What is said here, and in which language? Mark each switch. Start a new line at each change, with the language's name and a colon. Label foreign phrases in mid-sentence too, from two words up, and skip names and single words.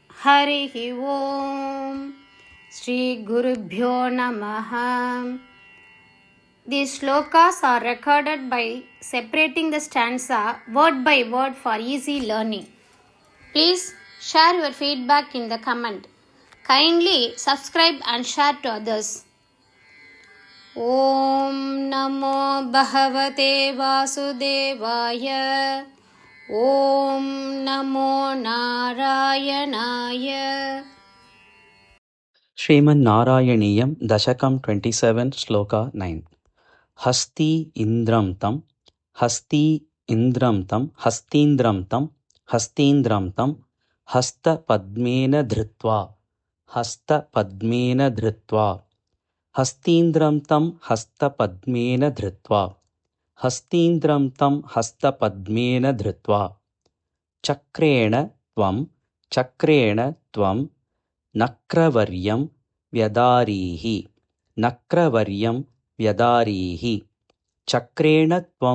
Sanskrit: हरिः ओम श्री गुरुभ्यो नमः.
English: These slokas are recorded by separating the stanza word by word for easy learning. Please share your feedback in the comment. Kindly subscribe and share to others.
Sanskrit: ॐ नमो भगवते वासुदेवाय. ॐ नमो नारायणाय. श्रीमन्नारायणीयं दशकं 27 श्लोक 9. हस्ति इन्द्रं तं हस्ति इन्द्रं तं हस्तीन्द्रं तं हस्तीन्द्रं तं हस्तपद्मेन धृत्वा हस्तपद्मेन धृत्वा हस्तीन्द्रं तं हस्तपद्मेन धृत्वा हस्तीन्द्रं तं हस्तपद्मेन धृत्वा चक्रेण त्वं नक्रवर्यं व्यदारीहि नक्रवर्यं व्यदारीहि चक्रेण त्वं